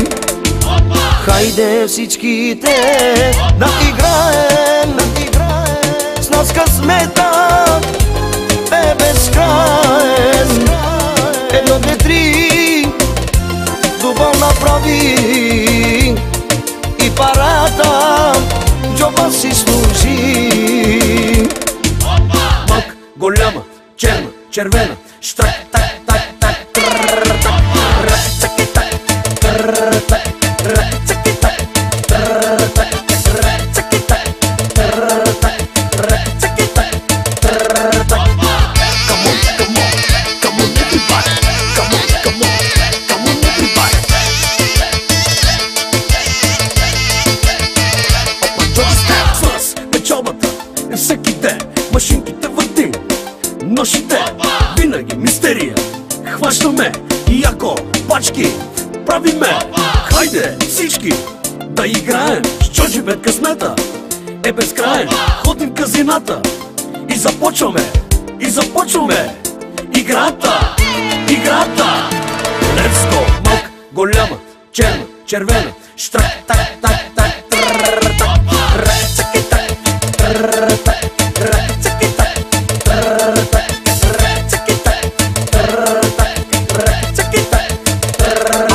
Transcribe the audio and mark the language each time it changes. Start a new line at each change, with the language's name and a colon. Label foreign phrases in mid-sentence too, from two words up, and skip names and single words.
Bulgarian: Хайде всичките да играем, с нас късмета е безкраен. Едно, две, три, дубъл направи и парата джоба си служи. Малка, голяма, черна, червена, штрак, так, так, так, трррр, так, рак, цаки, так, трррр, так, рак, цаки, так, трррр, так, рак, цаки, так, трррр, так, рак, цаки, так, трррр, так.
English: Come on, come on, come on everybody, come on, come on, come on everybody.
Bulgarian: Опа, Джоби Стайл с нас, печалбата е всеки ден. Машинките въртим, нощите винаги мистерия. Хващаме яко пачки правиме. Хайде всички да играем с Джорджи Бет късмета е безкраен. Ходим в казината и започваме играта.
English: Let's go!
Bulgarian: Малка, голяма, черна, червена, штрак, так, так, так, трррр, так, рак, цаки, так, трррр, так, рак, цаки, так, трррр, так, рак, цаки, так, трррр, так, рак, цаки, так, трррр.